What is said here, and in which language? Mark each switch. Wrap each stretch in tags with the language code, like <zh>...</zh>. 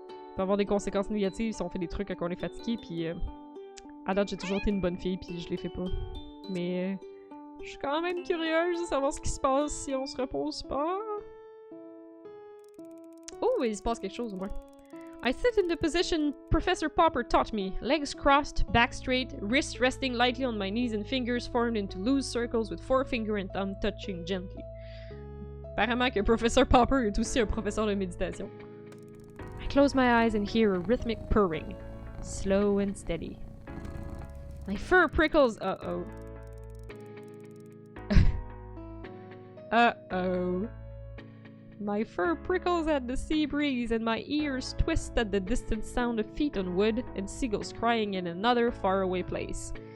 <fr>Ça peut avoir des conséquences négatives si on fait des trucs quand on est fatigué, puis... à date, j'ai toujours été une bonne fille, puis je les fais pas. Mais... je suis quand même curieuse de savoir ce qui se passe si on se repose pas. Oh, il se passe quelque chose au moins.</fr> <en>I sit in the position Professor Popper taught me. Legs crossed, back straight, wrists resting lightly on my knees and fingers formed into loose circles with forefinger and thumb touching gently.</en> <fr>Apparemment que Professor Popper est aussi un professeur de méditation.</fr> <en>I close my eyes and hear a rhythmic purring. Slow and steady. My fur prickles. Uh-oh. Uh-oh. My fur prickles at the sea breeze and my ears twist at the distant sound of feet on wood and seagulls crying in another faraway place.</en>